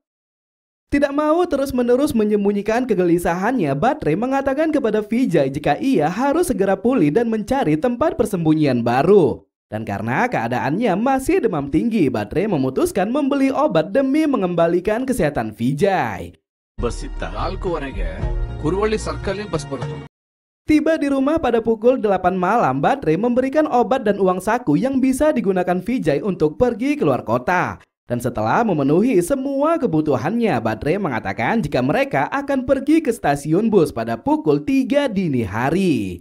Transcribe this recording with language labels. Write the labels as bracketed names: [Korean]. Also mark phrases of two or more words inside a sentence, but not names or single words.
[Indonesian] Tidak mau terus-menerus menyembunyikan kegelisahannya, Batre mengatakan kepada Vijay jika ia harus segera pulih dan mencari tempat persembunyian baru. Dan karena keadaannya masih demam tinggi, Batre memutuskan membeli obat demi mengembalikan kesehatan Vijay. [Kannada] ಬಸ್ ಇತ್ತ 4:15ಗೆ ಕುರುವಳ್ಳಿ ಸರ್ಕಲ್ ಬಸ್ ಬರುತ್ತೆ. [Indonesian] Tiba di rumah pada pukul 8 malam, Batre memberikan obat dan uang saku yang bisa digunakan Vijay untuk pergi keluar kota. Dan setelah memenuhi semua kebutuhannya, Batre mengatakan jika mereka akan pergi ke stasiun bus pada pukul 3 dini hari.